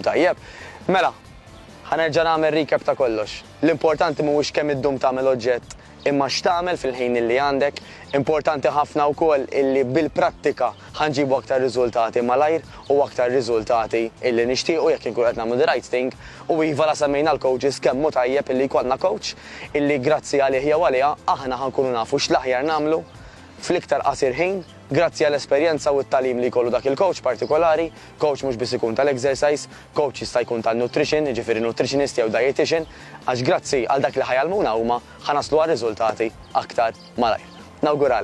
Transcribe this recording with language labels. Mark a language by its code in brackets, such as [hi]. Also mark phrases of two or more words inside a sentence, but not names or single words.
[mt] Tajjeb, mela, ħanerġa' nagħmel recap ta' kollox. L-importanti mhuwiex kemm iddum tagħmel oġġett imma x'tagħmel fil-ħin illi għandek, importanti ħafna wkoll illi bil-prattika ħanġibu aktar riżultati malajr u aktar riżultati illi nixtiequ jekk inkun qed nagħmlu [en] the right thing [mt] u iva la semmejna l-coaches kemm hu tajjeb illi jkollna coach illi grazzi għalih jew għaliha aħna ħankunu nafu x'l-aħjar nagħmlu fl-iktar qasir ħin, grazzi għall-esperjenza u t-talim li jkollu dak il-coach partikolari, coach mhux biss ikun tal-exercise, coach jista' jkun tal-nutrition, jiġifieri nutritionist jew dietitian, għax grazzi għal dak li ħajalmuna huma ħanaslu għal riżultati aktar malajr.